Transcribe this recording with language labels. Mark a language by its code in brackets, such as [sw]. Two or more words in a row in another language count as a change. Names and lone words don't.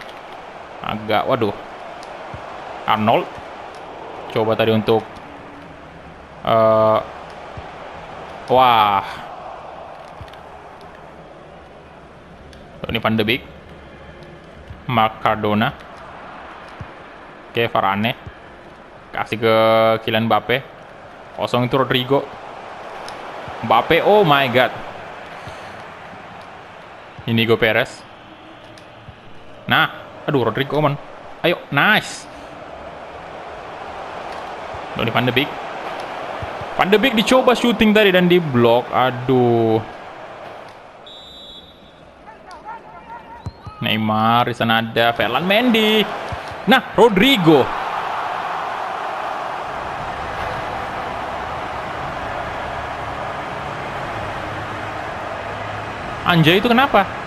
[id] Waduh. Arnold coba tadi untuk wah, ini Van de Beek, Mark Cardona. Oke, Varane kasih ke Kylian Mbappe, kosong itu Rodrigo. Mbappe, [en] oh my god, [id] Inigo Perez. Nah, aduh Rodrigo man, ayo nice. Donny Van de Beek. Van de Beek dicoba shooting tadi dan diblok. Aduh. Neymar, di sana ada Ferland Mendy. Nah, Rodrigo. Anjay, itu kenapa?